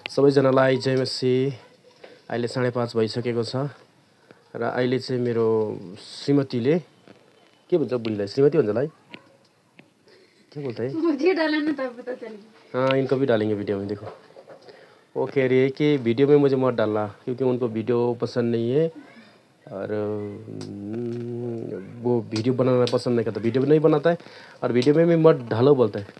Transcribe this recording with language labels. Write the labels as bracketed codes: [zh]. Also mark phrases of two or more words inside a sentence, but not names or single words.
[ne] सबैजनालाई जय मसी। अहिले 5:30 भइसकेको छ र अहिले चाहिँ मेरो श्रीमतीले के भन्छ बुढीलाई श्रीमती भन्छ लाई [hi] क्या बोलता है वीडियो डालना तब पता चलेगा। हाँ इनको भी डालेंगे वीडियो में। देखो वो कह रही है कि वीडियो में मुझे मत डालना क्योंकि उनको वीडियो पसंद नहीं है और वो वीडियो बनाना पसंद नहीं करता, वीडियो भी नहीं बनाता है और वीडियो में भी मत डालो बोलता है।